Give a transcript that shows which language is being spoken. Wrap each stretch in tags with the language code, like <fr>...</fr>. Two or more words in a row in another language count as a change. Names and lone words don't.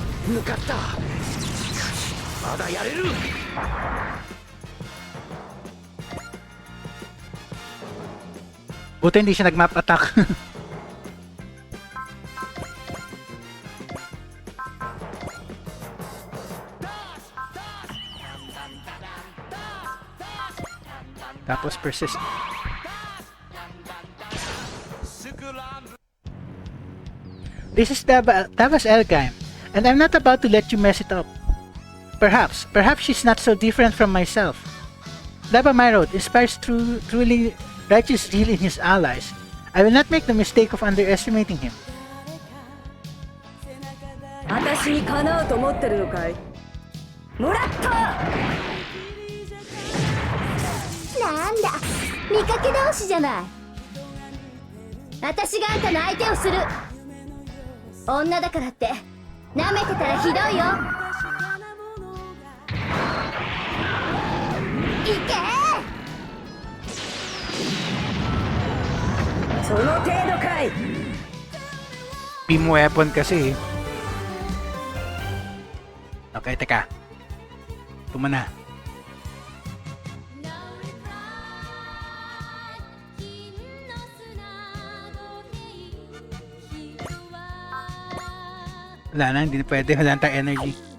<ja>抜かった。まだやれる。</ja> <tl>Buti hindi siya nag-</tl> <en>map attack.</en> <tl>Tapos persist.</tl> <en>This is Dava's L-Gaim, and I'm not about to let you mess it up. Perhaps she's not so different from myself. Dava my road inspires truly righteous zeal in his allies. I will not make the mistake of underestimating him.</en> <ja>私にかなうと思ってるのかい。もらった。なんだ、見かけ倒しじゃない。私があんたの相手をする。女だからって舐めてたらひどいよ。行け。その程度かい。</ja> <en>Beam weapon</en> <tl>kasi. Okay, teka. Tuma na. Wala na, hindi na pwede. Wala na tayong energy.</tl>